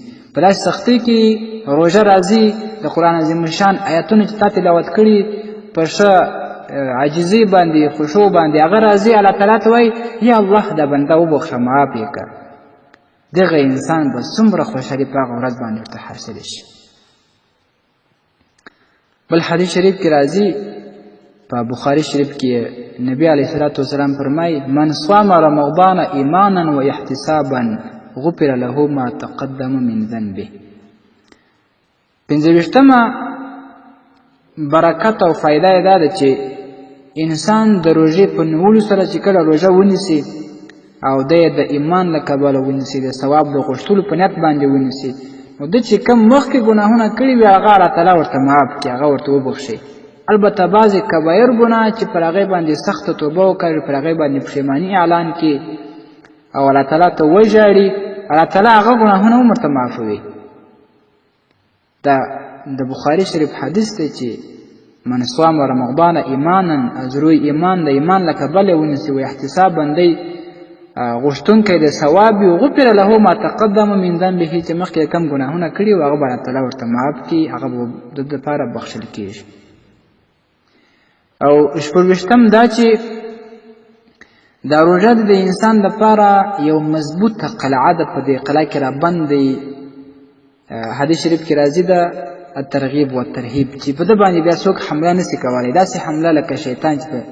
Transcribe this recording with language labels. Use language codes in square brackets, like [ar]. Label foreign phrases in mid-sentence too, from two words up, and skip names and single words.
[ps] په داسې سختۍ کې روژه راځي، د قرآن عظیم الشان آیتونه چې تا تلاوت کړي په ښه عاجزۍ باندې، خشوع باندې هغه راځي، الله تعالی ته وایي یا الله دا بنده وبخښه، معاف یې کړه. دغه انسان به څومره خوشحالي په هغه ورځ باندې ورته حاصله شي. بل حدیث شریف کې راځي، په بخاري شریف کې نبی [ar] علیه الصلاة والسلام [ps] فرمایي [ar] من صام رمضان ایمانا و احتسابا غفر له ما تقدم من ذنبه. [ps] 25مه برکت او فایده یې دا ده چې انسان د روژې په نیولو سره چې کله روژه ونیسي او دی د ایمان له کبله ونیسي، د ثواب د غوښتلو په نیت باندې ونیسي، نو ده چې کم مخکې ګناهونه کړي وي هغه الله تعالی ورته معاف کړي، هغه ورته وبخښي. البته بعضې کبایر ګناه چې پر هغې باندې سخته توبه وکړي، پر هغې باندې پښیماني اعلان کړي او الله تعالی ته وژاړي، الله تعالی هغه ګناهونه هم ورته معافوي. دا د بخاري شریف حدیث دی چې [ar] من صام رمضان ایمانا، [ps] ازروی ایمان د ایمان له کبله ونیسي، [ar] و احتسابا [ps] دی غوښتونکی د ثواب وي، [ar] غفر له ما تقدم من ذنبه [ps] چې مخکې کم ګناهونه کړي وو هغه به الله تعالی ورته معاف کړي، هغه به د ده لپاره بخښل کېږي. او 26م دا چې دا روژه د انسان لپاره یو مضبوطه قلعه ده، په دې قلعه کې رابند دی. حدیث شریف کې راځي ده الترغیب والترهیب، چې په ده باندې بیا څوک حمله نشي کولی، داسې حمله لکه شیطان چې په